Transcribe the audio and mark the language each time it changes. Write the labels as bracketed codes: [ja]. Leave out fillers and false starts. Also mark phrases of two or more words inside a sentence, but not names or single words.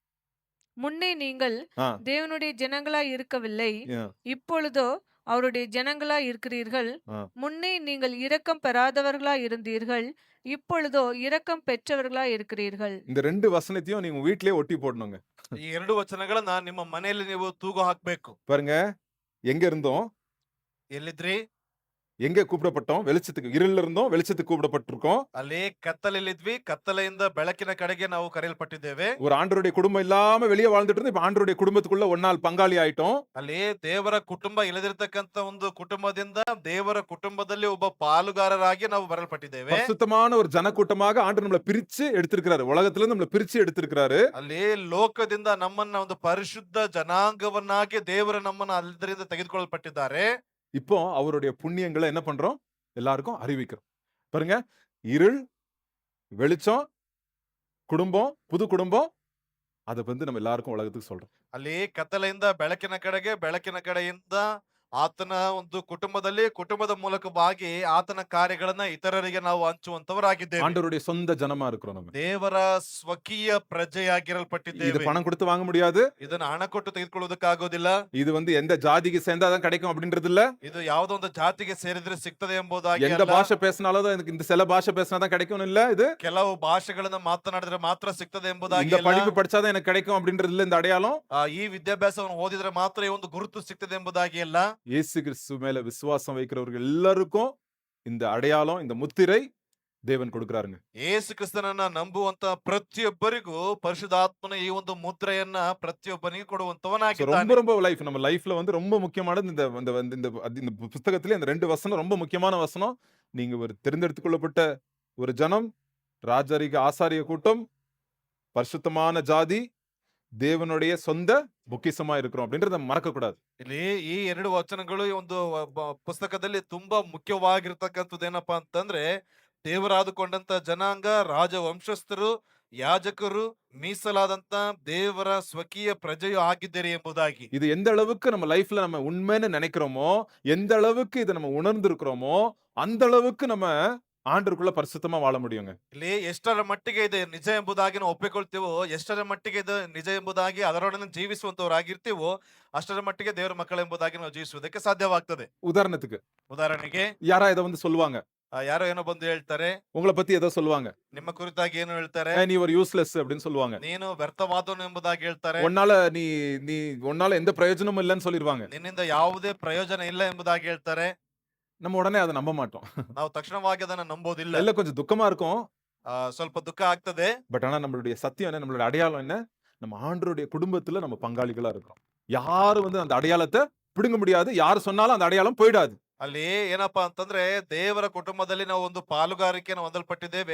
[ta] முன்னே நீங்கள் ஆ, தேவனுடைய ஜனங்களாய் இருக்கவில்லை, ஆ, இப்பொழுதோ அவருடைய ஜனங்களாய் இருக்கிறீர்கள். ஆ. முன்னே நீங்கள் இரக்கம் பெறாதவர்களாய் இருந்தீர்கள், இப்பொழுதோ இரக்கம் பெற்றவர்களாய் இருக்கிறீர்கள். இந்த 2 வசனத்தையும் நீங்க வீட்லயே ஒட்டி போடணுங்க. [kn] ಈ 2 ವಚನಗಳನ್ನ ನಿಮ್ಮ ಮನೆಯಲ್ಲಿ ನೀವು ತೂಗು ಹಾಕ್ಬೇಕು. [ta] பாருங்க, எங்க இருந்தோம், [kn] ಎಲ್ಲಿದ್ರಿ? [ta] எங்க கூப்பிடப்பட்டோம், வெளிச்சத்துக்கு. இருள்ல இருந்தோம், வெளிச்சத்துக்கு கூப்பிடப்பட்டிருக்கோம். [kn] ಅಲ್ಲಿ ಕತ್ತಲೆಯಲ್ಲಿದ್ವಿ, ಕತ್ತಲೆಯಿಂದ ಬೆಳಕಿನ ಕಡೆಗೆ ನಾವು ಕರೆಯಲ್ಪಟ್ಟಿದ್ದೇವೆ. [ta] ஒரு ஆண்டவருடைய குடும்பம் இல்லாம வெளியே வாழ்ந்துட்டு இருந்து இப்ப ஆண்டவருடைய குடும்பத்துக்குள்ள ஒன்னால் பங்காளி ஆயிட்டோம். [kn] ಅಲ್ಲಿ ದೇವರ ಕುಟುಂಬ ಇಲ್ಲದಿರ್ತಕ್ಕಂತ ಒಂದು ಕುಟುಂಬದಿಂದ ದೇವರ ಕುಟುಂಬದಲ್ಲಿ ಒಬ್ಬ ಪಾಲುಗಾರರಾಗಿ ನಾವು ಬರಲ್ಪಟ್ಟಿದ್ದೇವೆ. [ta] பரிசுத்தமான ஒரு ஜனக்கூட்டமாக ஆண்டவர் நம்மளை பிரிச்சு எடுத்திருக்கிறாரு. உலகத்துல இருந்து நம்மளை பிரிச்சு எடுத்திருக்கிறாரு. [kn] ಅಲ್ಲಿ ಲೋಕದಿಂದ ನಮ್ಮನ್ನ ಒಂದು ಪರಿಶುದ್ಧ ಜನಾಂಗವನ್ನಾಗಿ ದೇವರು ನಮ್ಮನ್ನ ಅದರಿಂದ ತೆಗೆದುಕೊಳ್ಳಲ್ಪಟ್ಟಿದ್ದಾರೆ. [ta] இப்போ அவருடைய புண்ணியங்களை என்ன பண்றோம், எல்லாருக்கும் அறிவிக்கிறோம். பாருங்க, இருள், வெளிச்சம், குடும்பம், புது குடும்பம், அதை வந்து நம்ம எல்லாருக்கும் உலகத்துக்கு சொல்றோம். [kn] ಅಲ್ಲಿ ಕತ್ತಲೆಯಿಂದ ಬೆಳಕಿನ ಕಡೆಗೆ, ಬೆಳಕಿನ ಕಡೆಯಿಂದ ಆತನ ಒಂದು ಕುಟುಂಬದಲ್ಲಿ, ಕುಟುಂಬದ ಮೂಲಕವಾಗಿ ಆತನ ಕಾರ್ಯಗಳನ್ನ ಇತರರಿಗೆ ನಾವು ಹಂಚುವಂತವರಾಗಿದ್ದೇವೆ. [ta] ஆண்டவருடைய சொந்த ஜனமா இருக்கிறோம் நம்ம. [kn] ದೇವರ ಸ್ವಕೀಯ [ta] இது [kn] ಪ್ರಜೆಯಾಗಿರಲ್ಪಟ್ಟಿದ್ದೇವೆ. [ta] பணம் கொடுத்து வாங்க முடியாது. [kn] ಇದನ್ನ ಹಣ ಕೊಟ್ಟು ತೆಗೆದುಕೊಳ್ಳುವುದಕ್ಕಾಗೋದಿಲ್ಲ. [ta] இது வந்து எந்த ஜாதிக்கு சேர்ந்தாதான் கிடைக்கும் அப்படின்றது இல்ல. [kn] ಇದು ಯಾವುದೋ ಒಂದು ಜಾತಿಗೆ ಸೇರಿದ್ರೆ ಸಿಗ್ತದೆ ಎಂಬುದಾಗಿ [ta] எந்த [kn] ಅಲ್ಲ. [ta] பாஷை பேசினாலும் தான் எனக்கு இந்த சில பாஷை பேசினாதான் கிடைக்கும் இல்ல. இது [kn] ಕೆಲವು ಭಾಷೆಗಳನ್ನ ಮಾತನಾಡಿದ್ರೆ ಮಾತ್ರ ಸಿಗ್ತದೆ ಎಂಬುದಾಗಿ [ta] இந்த [kn] ಅಲ್ಲ. [ta] படிப்பு படிச்சாதான் எனக்கு கிடைக்கும் அப்படின்றது இல்ல. இந்த அடையாளம் [kn] ಈ ವಿದ್ಯಾಭ್ಯಾಸವನ್ನು ಓದಿದ್ರೆ ಮಾತ್ರ ಈ ಒಂದು ಗುರುತು ಸಿಗ್ತದೆ ಎಂಬುದಾಗಿ ಅಲ್ಲ. [ta] இயேசு கிறிஸ்து மேல விசுவாசம் வைக்கிறவர்கள் எல்லாருக்கும் இந்த அடையாளம், இந்த முத்திரை தேவன் கொடுக்கிறாருங்க. [kn] ಯೇಸು ಕ್ರಿಸ್ತನನ್ನ ನಂಬುವಂತ ಪ್ರತಿಯೊಬ್ಬರಿಗೂ ಪರಿಶುದ್ಧಾತ್ಮನ ಈ ಒಂದು ಮುದ್ರೆಯನ್ನ ಪ್ರತಿಯೊಬ್ಬನಿಗೂ [en] So, [kn] ಕೊಡುವಂತವನಾಗಿದ್ದಾನೆ. [ta] ரொம்ப ரொம்ப லைஃப் நம்ம லைஃப்ல வந்து ரொம்ப முக்கியமானது இந்த இந்த இந்த இந்த இந்த புத்தகத்திலே இந்த 2 வசனம் ரொம்ப முக்கியமான வசனம். நீங்க ஒரு தேர்ந்தெடுத்துக் கொள்ளப்பட்ட ஒரு ஜனம், ராஜரிக ஆசாரிய கூட்டம், பரிசுத்தமான ஜாதி, தேவனுடைய சொந்த பொக்கிஷமா இருக்கிறோம் அப்படின்றத மறக்க கூடாது. [kn] ಇಲ್ಲಿ ಈ 2 ವಚನಗಳು ಈ ಒಂದು ಪುಸ್ತಕದಲ್ಲಿ ತುಂಬಾ ಮುಖ್ಯವಾಗಿರ್ತಕ್ಕಂಥದ್ದು ಏನಪ್ಪಾ ಅಂತಂದ್ರೆ, ದೇವರಾದುಕೊಂಡಂತ ಜನಾಂಗ, ರಾಜವಂಶಸ್ಥರು, ಯಾಜಕರು, ಮೀಸಲಾದಂತ ದೇವರ ಸ್ವಕೀಯ ಪ್ರಜೆಯು ಆಗಿದ್ದೀರಿ ಎಂಬುದಾಗಿ. [ta] இது எந்த அளவுக்கு நம்ம லைஃப்ல நம்ம உண்மைன்னு நினைக்கிறோமோ, எந்த அளவுக்கு இதை நம்ம உணர்ந்திருக்கிறோமோ, அந்த அளவுக்கு நம்ம ஆண்டவருக்குள்ள பரிசுத்தமா வாழ முடியுங்க. [kn] ಇಲ್ಲಿ ಎಷ್ಟರ ಮಟ್ಟಿಗೆ ಇದು ನಿಜ ಎಂಬುದಾಗಿ ನಾವು ಒಪ್ಪಿಕೊಳ್ತೀವೋ, ಎಷ್ಟರ ಮಟ್ಟಿಗೆ ಇದು ನಿಜ ಎಂಬುದಾಗಿ ಅದರೊಡನೆ ಜೀವಿಸುವಂತವರಾಗಿರ್ತೀವೋ, ಅಷ್ಟರ ಮಟ್ಟಿಗೆ ದೇವರ ಮಕ್ಕಳೆಂಬುದಾಗಿ ನಾವು ಜೀವಿಸುವುದಕ್ಕೆ ಸಾಧ್ಯವಾಗ್ತದೆ. [ta] உதாரணத்துக்கு [kn] ಉದಾಹರಣೆಗೆ [ta] யாரா இதை வந்து சொல்லுவாங்க, [kn] ಯಾರೋ ಏನೋ ಬಂದು ಹೇಳ್ತಾರೆ, [ta] உங்களை பத்தி ஏதோ சொல்லுவாங்க, [kn] ನಿಮ್ಮ ಕುರಿತಾಗಿ ಏನು ಹೇಳ್ತಾರೆ, [ta] நீ ஒரு யூஸ்லெஸ் அப்படின்னு சொல்லுவாங்க. [kn] ನೀನು ವ್ಯರ್ಥವಾದವನು ಎಂಬುದಾಗಿ ಹೇಳ್ತಾರೆ, [ta] உன்னால நீ நீ உன்னால எந்த பிரயோஜனமும் இல்லைன்னு சொல்லிடுவாங்க. [kn] ನಿನ್ನಿಂದ ಯಾವುದೇ ಪ್ರಯೋಜನ ಇಲ್ಲ ಎಂಬುದಾಗಿ ಹೇಳ್ತಾರೆ. [ta] நம்ம உடனே அதை நம்ப மாட்டோம். [kn] ನಾವು ತಕ್ಷಣವಾಗಿ ಅದನ್ನ ನಂಬೋದಿಲ್ಲ. [ta] இல்ல கொஞ்சம் துக்கமா இருக்கும். [kn] ಸ್ವಲ್ಪ ದುಃಖ ಆಗ್ತದೆ. [ta] பட் ஆனா நம்மளுடைய சத்தியம் என்ன, நம்மளுடைய அடையாளம் என்ன, நம்ம ஆண்டவருடைய குடும்பத்துல நம்ம பங்காளிகளா இருக்கிறோம். யாரும் வந்து அந்த அடையாளத்தை பிடுங்க முடியாது. யார் சொன்னாலும் அந்த அடையாளம் போயிடாது. [kn] ಅಲ್ಲಿ ಏನಪ್ಪಾ ಅಂತಂದ್ರೆ, ದೇವರ ಕುಟುಂಬದಲ್ಲಿ ನಾವು ಒಂದು ಪಾಲುಗಾರಿಕೆಯನ್ನು ಹೊಂದಲ್ಪಟ್ಟಿದ್ದೇವೆ.